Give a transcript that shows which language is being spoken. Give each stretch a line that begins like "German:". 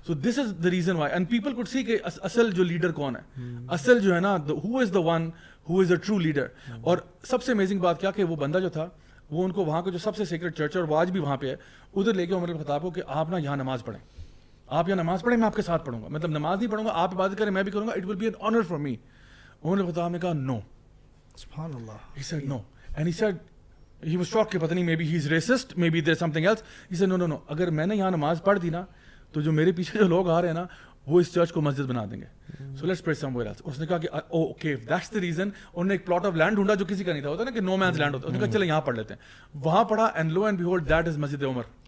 English: so this is the reason why, and people could see
Urdu: کہ اصل جو leader کون ہے, اصل جو ہے نا
English: Who is the one who is a true leader.
Urdu: اور سب سے امیزنگ بات کیا کہ وہ بندہ جو تھا وہ ان کو وہاں کا جو سب سے سیکرٹ چرچ ہے, اور وہ آج بھی وہاں پہ ہے, ادھر لے کے عمر الخطاب کو کہ آپ نا یہاں نماز پڑھیں, آپ یہاں نماز پڑھیں, میں آپ کے ساتھ پڑھوں گا, مطلب نماز نہیں پڑھوں گا, آپ عبادت کریں میں بھی کروں گا,
English: It will be an honour for me.
Urdu: عمر الخطاب نے کہا نو. سبحان اللہ.
English: He said no, and he said he was shocked
Urdu: کہ پتہ نہیں
English: maybe he's racist, maybe there's something else. He said no,
Urdu: اگر میں نے یہاں نماز پڑھ دی نا تو جو میرے پیچھے جو لوگ آ رہے ہیں نا وہ اس چرچ کو مسجد بنا دیں گے,
English: so let's pray somewhere else.
Urdu: اس نے کہا کہ
English: okay if that's the reason,
Urdu: انہوں نے ایک پلاٹ آف لینڈ ڈھونڈا جو کسی کا نہیں تھا, ہوتا نا کہ نو مینز لینڈ ہوتا ہے, اس نے کہا چلے یہاں پڑھ لیتے ہیں, وہاں پڑھا,
English: and lo and behold that is
Urdu: Masjid Umar.